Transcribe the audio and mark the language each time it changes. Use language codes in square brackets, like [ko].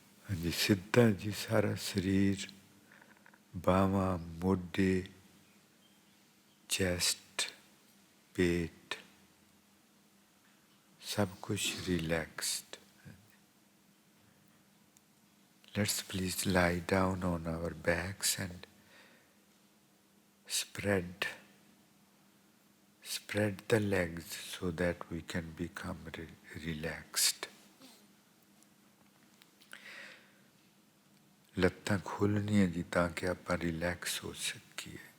[pa] ਹਾਂਜੀ, ਸਿੱਧਾ ਜੀ ਸਾਰਾ ਸਰੀਰ, ਬਾਹਾਂ, ਮੋਢੇ, ਚੈਸਟ, ਪੇਟ, ਸਭ ਕੁਛ relaxed. [en] Let's please lie down on our backs and spread the legs so that we can become relaxed. [pa] ਲੱਤਾਂ ਖੋਲ੍ਹਣੀਆਂ ਜੀ ਤਾਂ ਕਿ ਆਪਾਂ ਰਿਲੈਕਸ ਹੋ ਸਕੀਏ।